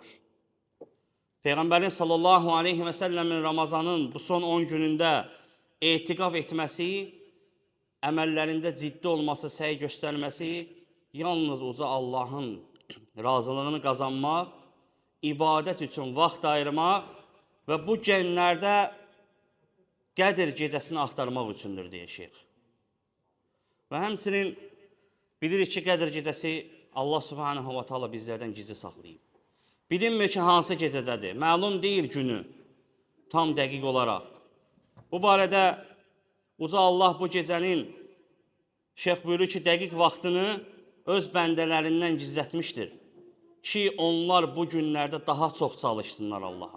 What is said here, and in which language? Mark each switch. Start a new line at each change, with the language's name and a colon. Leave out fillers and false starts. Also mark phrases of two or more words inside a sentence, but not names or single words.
Azerbaijani: Peyğəmbərin
Arabic: صلى الله عليه وسلم
Azerbaijani: Ramazanın bu son 10 günündə etiqaf etməsi, əməllərində ciddi olması, səy göstərməsi, yalnız uca Allahın razılığını qazanmaq, ibadət üçün vaxt ayırmaq və bu günlərdə Qədir gecəsini axtarmaq üçündür, deyir şeyx. Və həmçinin bilirik ki, Qədir gecəsi Allah
Arabic: سبحانه وتعالى
Azerbaijani: bizlərdən gizli saxlayıb. Bilinmir ki, hansı gecədədir, məlum deyil günü tam dəqiq olaraq. Bu barədə uca Allah bu gecənin şeyx buyurur ki, dəqiq vaxtını öz bəndələrindən gizlətmişdir ki, onlar bu günlərdə daha çox çalışsınlar Allaha.